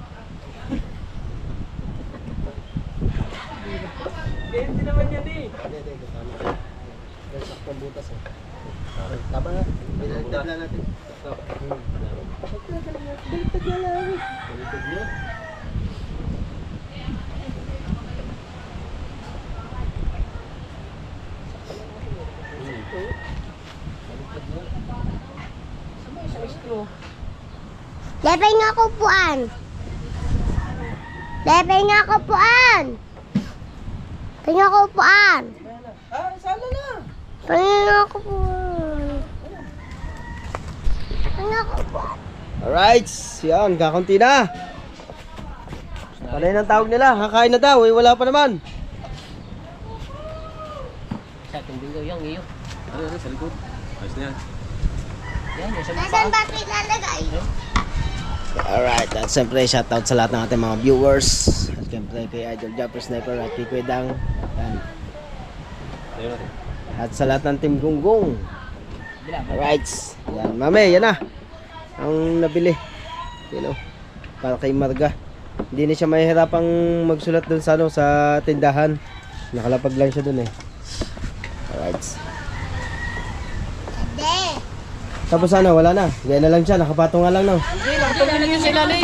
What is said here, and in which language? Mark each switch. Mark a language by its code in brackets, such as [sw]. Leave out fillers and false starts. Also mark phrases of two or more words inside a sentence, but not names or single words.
[tl] Hindi naman yan eh. Hindi. Tama. Yan saktong butas eh. Tama nga. Binaligtad lang natin. Stop. Baliktad niya. Lepay nga kupuan. Lepay nga kupuan. Lepay nga kupuan. Sala na! Lepay nga kupuan. Lepay nga kupuan. Alright, yan, kakunti na. Panay ng tawag nila, kakain na daw, wala pa naman. Sa ating Bingo yung iyo. Ano, sa likod. Ayos na yan. Yan, yung sa mga Nasaan ba ito ilalagay? Alright, at siyempre shoutout sa lahat ng ating mga viewers. At siyempre kay Idol Jumper Sniper at kay Kuya Dang. Yan. Ayun natin. At sa lahat ng Team Gunggong. Alright. Yan, mame, yan na. Ang nabili. [en] You know, [tl] para kay Marga. Hindi na siya mahihirapang magsulat dun sa, ano, sa tindahan. Nakalapag lang siya dun eh. Alright. Hindi. Tapos ano, wala na. Gaya na lang siya, nakapatong nga lang no. Hindi, nakatulog yun sa ilalim.